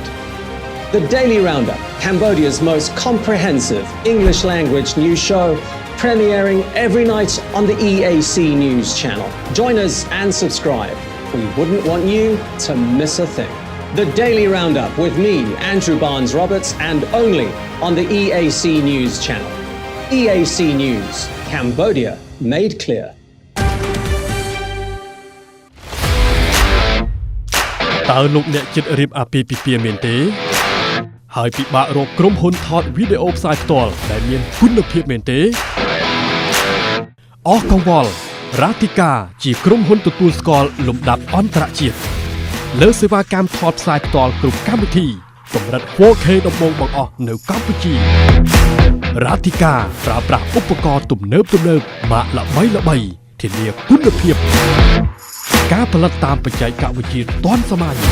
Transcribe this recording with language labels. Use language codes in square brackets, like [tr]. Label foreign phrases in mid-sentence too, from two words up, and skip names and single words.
[en] The Daily Roundup, Cambodia's most comprehensive English language news show, premiering every night on the EAC News channel. Join us and subscribe. We wouldn't want you to miss a thing. The Daily Roundup with me, Andrew Barnes-Roberts, and only on the EAC News channel. EAC News, Cambodia made clear. [km] តើលោកអ្នកចិត្តរៀបអាពាហ៍ពិពាហ៍មែនទេហើយពិបាករកក្រុមហ៊ុនថតវីដេអូផ្សាយផ្ទាល់ដែលមានគុណភាពមែនទេ អស់កង្វល់រ៉ាទីកាជាក្រុមហ៊ុនទទួលស្គាល់លំដាប់អន្តរជាតិលើសេវាកម្មថតផ្សាយផ្ទាល់គ្រប់កម្មវិធីកម្រិត 4K ដំបូងបង្អស់នៅកម្ពុជារ៉ាទីកាប្រើប្រាស់ឧបករណ៍ទំនើបម៉ាកល្បីៗធានាគុណភាពការផលិតតាមបច្ចេកវិទ្យាទាន់សម័យ